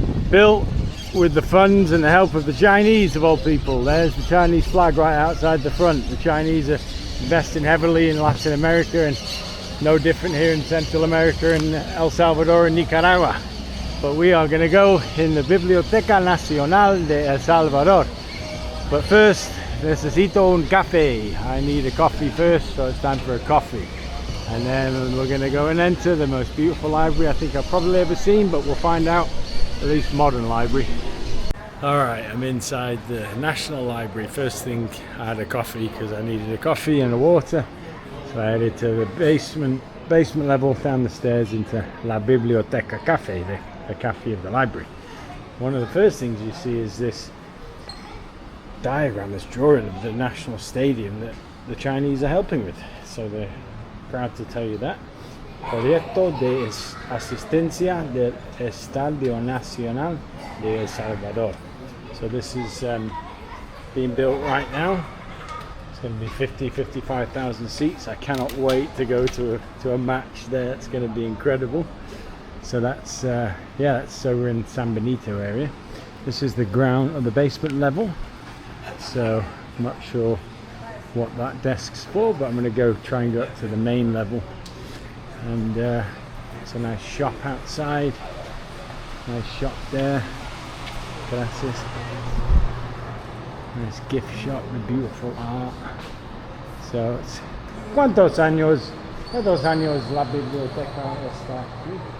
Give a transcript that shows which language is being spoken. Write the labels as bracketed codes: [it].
[en] Built with the funds and the help of the Chinese, of all people. There's the Chinese flag right outside the front. The Chinese are investing heavily in Latin America, and no different here in Central America and El Salvador and Nicaragua. But we are going to go in the Biblioteca Nacional de El Salvador. But first, necesito un café. I need a coffee first, so it's time for a coffee. And then we're going to go and enter the most beautiful library I think I've probably ever seen, but we'll find out, at least modern library. Alright, I'm inside the National Library. First thing, I had a coffee because I needed a coffee and a water. So I headed to the basement level, down the stairs into La Biblioteca Cafe, the cafe of the library. One of the first things you see is this diagram, this drawing of the national stadium that the Chinese are helping with. So they're proud to tell you that. [es] Proyecto de asistencia del Estadio Nacional de El Salvador. [en] So this is being built right now. It's going to be 55,000 seats. I cannot wait to go to a match there. It's going to be incredible. So that's that's over in San Benito area. This is the ground or the basement level. So I'm not sure what that desk's for, but I'm going to go try and go up to the main level. And it's a nice shop outside. Nice shop there. Gracias. Nice gift shop with beautiful art. [es] So it's ¿Cuántos años la biblioteca está aquí?